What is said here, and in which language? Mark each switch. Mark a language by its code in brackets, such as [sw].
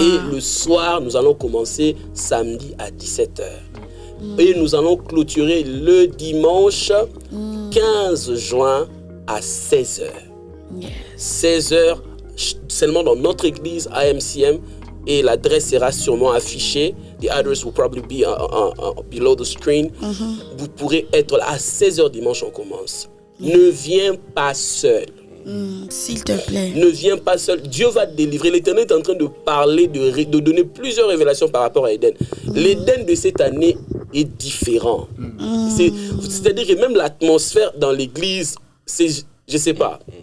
[fr] Et le soir, nous allons commencer samedi à 17h. Et nous allons clôturer le dimanche 15 juin à 16h. 16h seulement dans notre église AMCM. et l'adresse sera sûrement affichée. [en] The address will probably be below the screen. [fr] Vous pourrez être là à 16h dimanche, on commence. Ne viens pas seul. S'il te plaît. Ne viens pas seul. Dieu va te délivrer. L'Éternel est en train de parler, de donner plusieurs révélations par rapport à Éden. L'Éden de cette année est différent. C'est-à-dire que même l'atmosphère dans l'église, je sais pas.